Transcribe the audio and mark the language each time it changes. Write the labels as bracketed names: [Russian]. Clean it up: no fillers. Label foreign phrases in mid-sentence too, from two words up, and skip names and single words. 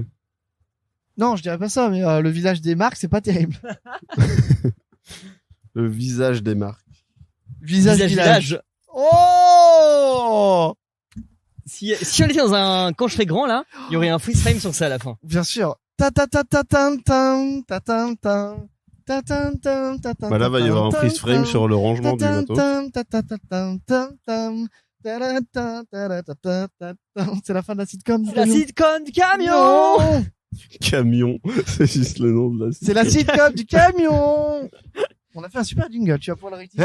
[French] Non, je dirais pas ça, mais le village des marques, c'est pas terrible. Le visage des marques. Visage village. village. Oh Si on était dans un quand je fais grand là, il y aurait un [English] freeze frame [French] sur ça à la fin. Bien sûr. Ta ta ta ta tam tam ta tam tam ta tam tam ta tam. Bah là, va y avoir un [English] freeze frame [French] sur le rangement du bateau. C'est la fin de la sitcom. La sitcom du camion. Non. Camion. C'est juste le nom de la C'est la sitcom du camion. On a fait un super jingle, tu vas pouvoir le rectifier.